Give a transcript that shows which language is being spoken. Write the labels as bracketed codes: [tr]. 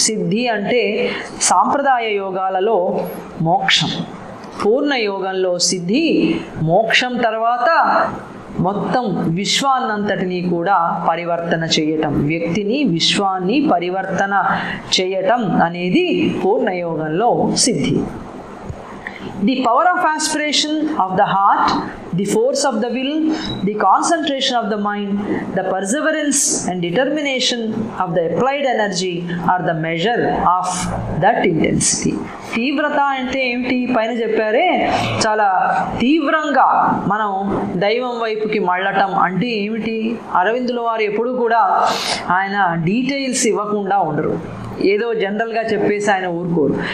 [te] సిద్ధి అంటే సాంప్రదాయ యోగాలలో మోక్షం, పూర్ణ యోగంలో సిద్ధి మోక్షం తర్వాత మొత్తం విశ్వాన్నంతటినీ కూడా పరివర్తన చేయటం, వ్యక్తిని విశ్వాన్ని పరివర్తన చేయటం అనేది పూర్ణయోగంలో సిద్ధి. [en] The power of aspiration of the heart, the force of the will, the concentration of the mind, the perseverance and determination of the applied energy are the measure of that intensity. [te] తీవ్రత అంటే ఏమిటి? పైన చెప్పారే, చాలా తీవ్రంగా మనం దైవం వైపుకి మళ్ళటం అంటే ఏమిటి? అరవిందుల వారు ఎప్పుడు కూడా ఆయన డీటెయిల్స్ ఇవ్వకుండా ఉండరు, ఏదో జనరల్గా చెప్పేసి ఆయన ఊరుకోరు.